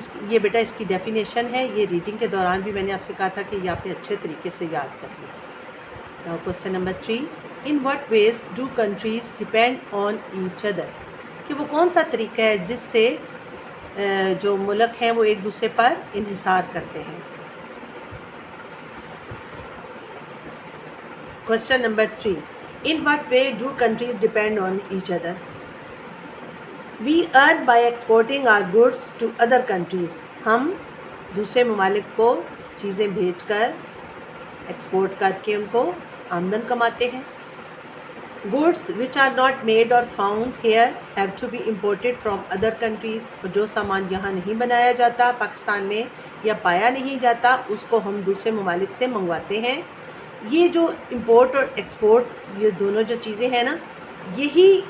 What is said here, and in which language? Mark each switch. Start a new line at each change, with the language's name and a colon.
Urdu: یہ بیٹا اس کی ڈیفینیشن ہے، یہ ریڈنگ کے دوران بھی میں نے آپ سے کہا تھا کہ یہ آپ نے اچھے طریقے سے یاد کرنی ہے۔ Now question number 3،
English: In what ways do countries depend on each other?
Urdu: کہ وہ کون سا طریقہ ہے جس سے جو ملک ہیں وہ ایک دوسرے پر انحصار کرتے ہیں۔ Question number 3،
English: in what way do countries depend on each other? We earn by exporting our goods to other countries.
Urdu: ہم دوسرے ممالک کو چیزیں بھیج کر ایکسپورٹ کر کے ان کو آمدن کماتے ہیں۔
English: Goods which are not made or found here have to be imported from other countries.
Urdu: اور جو سامان یہاں نہیں بنایا جاتا پاکستان میں یا پایا نہیں جاتا اس کو ہم دوسرے ممالک سے منگواتے ہیں۔ یہ جو امپورٹ اور ایکسپورٹ یہ دونوں جو چیزیں ہیں نا، یہی